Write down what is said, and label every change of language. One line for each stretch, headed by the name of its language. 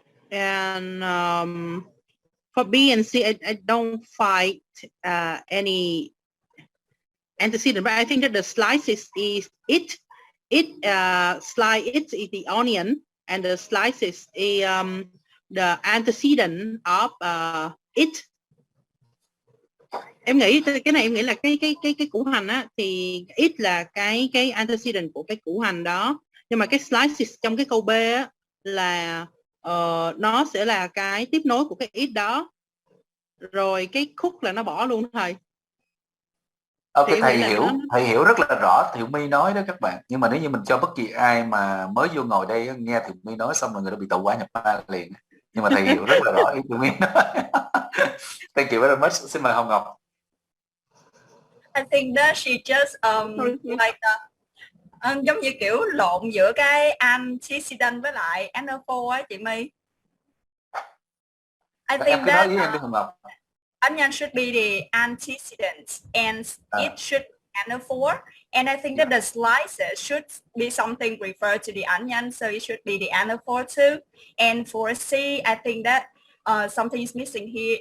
English: And for B and C, I don't find any antecedent, but I think that the slices is it. Slice it is the onion, and the slices is the antecedent of it.
Vietnamese: Em nghĩ cái này em nghĩ là cái củ hành á, thì it là cái antecedent của cái củ hành đó, nhưng mà cái slices trong cái câu B á, là nó sẽ là cái tiếp nối của cái it đó, rồi cái khúc là nó bỏ luôn thầy. Ok, thầy hiểu rất là rõ Thiệu My nói đó các bạn, nhưng mà nếu như mình cho bất kỳ ai mà mới vô ngồi đây nghe Thiệu My nói xong rồi người ta bị tẩu hỏa nhập ma liền, nhưng mà thầy hiểu rất là rõ ý Thiệu My nói.
English: Thank you very much.
Vietnamese: Xin mời
English: Hồng Ngọc. I think that she just like
Vietnamese: giống như kiểu lộn giữa cái antecedent với lại anaphor á chị My.
English: I think that onion should be the antecedent and it should be anaphor, and I think that the slices should be something referred to the onion, so it should be the anaphor too. And for C, I think that something is missing here.